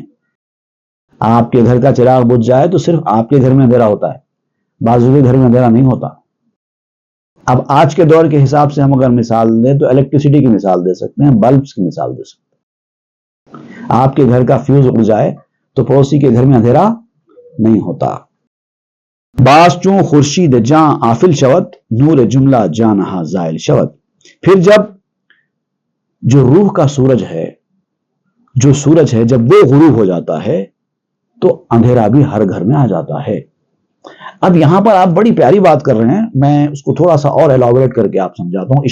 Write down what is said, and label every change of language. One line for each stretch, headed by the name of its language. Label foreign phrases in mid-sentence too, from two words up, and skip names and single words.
Urdu: آپ کے گھر کا چراغ بجھ جائے تو صرف آپ کے گھر میں اندھیرا ہوتا ہے، بازو کے گھر میں اندھیرا نہیں ہوتا. اب آج کے دور کے حساب سے ہم اگر مثال دیں تو الیکٹریسٹی کی مثال دے سکتے ہیں، بلبس کی مثال دے سکتے ہیں. آپ کے گھر کا فیوز اڑ جائے تو پڑوسی کے گھر میں اندھیرا نہیں ہوتا.
Persian: باز چوں خورشید جاں آفل شود، نور جملہ جانہا زائل شود.
Urdu: پھر جب جو روح کا سورج ہے، جو سورج ہے، جب وہ غروب ہو جاتا ہے تو اندھیرا بھی ہر گھر میں آ جاتا ہے. اب یہاں پر آپ بڑی پیاری بات کر رہے ہیں، میں اس کو تھوڑا سا اور ایلابوریٹ کر کے آپ سمجھاتا ہوں.